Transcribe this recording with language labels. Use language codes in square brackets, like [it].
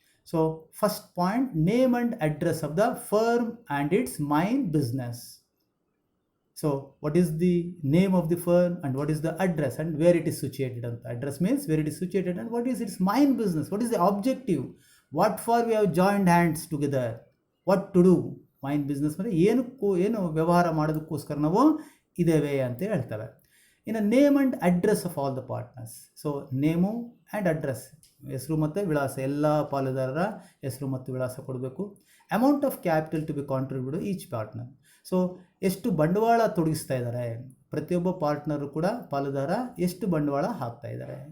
[en] So first point, name and address of the firm and its main business. So what is the name of the firm and what is the address and where it is situated? And address means where it is situated and what is its main business, what is the objective, what for we have joined hands together, what to do. [kn] main business ಅಂದರೆ ಏನು ವ್ಯವಹಾರ ಮಾಡೋದಕ್ಕೋಸ್ಕರ ನಾವು ಇದ್ದೇವೆ ಅಂತ ಹೇಳ್ತೇವೆ. ಇನ್ನು [en] Name and address of all the partners. [kn] So name and address, ಹೆಸರು ಮತ್ತು ವಿಳಾಸ, ಎಲ್ಲ ಪಾಲುದಾರರ ಹೆಸರು ಮತ್ತು ವಿಳಾಸ ಕೊಡಬೇಕು. [en] Amount of capital to be contribute each partner. [kn] So ಎಷ್ಟು ಬಂಡವಾಳ ತೊಡಗಿಸ್ತಾ ಇದ್ದಾರೆ ಪ್ರತಿಯೊಬ್ಬ ಪಾರ್ಟ್ನರು ಕೂಡ, ಪಾಲುದಾರ ಎಷ್ಟು ಬಂಡವಾಳ ಹಾಕ್ತಾ ಇದ್ದಾರೆ.